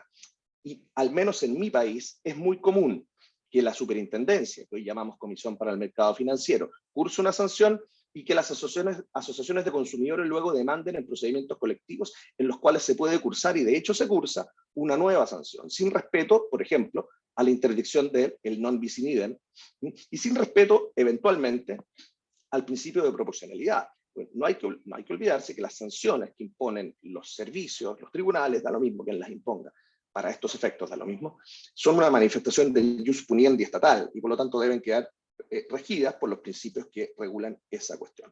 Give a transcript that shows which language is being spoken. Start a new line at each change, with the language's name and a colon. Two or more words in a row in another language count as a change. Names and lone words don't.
Spanish: Y al menos en mi país es muy común que la superintendencia, que hoy llamamos Comisión para el Mercado Financiero, curse una sanción y que las asociaciones de consumidores luego demanden en procedimientos colectivos en los cuales se puede cursar, y de hecho se cursa, una nueva sanción, sin respeto, por ejemplo, a la interdicción del
Latin: non bis in idem,
Spanish: y sin respeto, eventualmente, al principio de proporcionalidad. No hay que olvidarse que las sanciones que imponen los servicios, los tribunales, da lo mismo quien las imponga, para estos efectos da lo mismo, son una manifestación del
Latin: jus puniendi
Spanish: estatal, y por lo tanto deben quedar regidas por los principios que regulan esa cuestión.